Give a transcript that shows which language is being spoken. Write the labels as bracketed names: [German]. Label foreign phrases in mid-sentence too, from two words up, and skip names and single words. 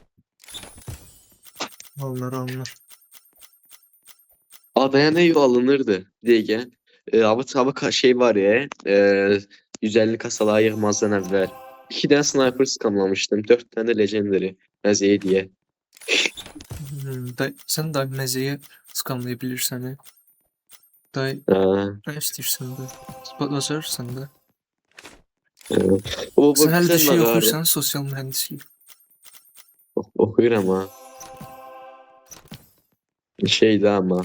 [Turkish] Alınır. Adaya ne alınırdı diye. Abi şey var ya. 150 kasalığa yığmazdan evvel. 2 tane sniper skamlamıştım. 4 tane de legendary. Məzəyə diye. [Azerbaijani] Sən də məzəyə skamlaya bilirsən. Day, nə istəyirsən də. Bacarırsan da. O Sən hələ də güzel şey nağarı. oxuyursan, sosial mühəndislik. [Turkish] Okuyuram ha. Şeydi ama.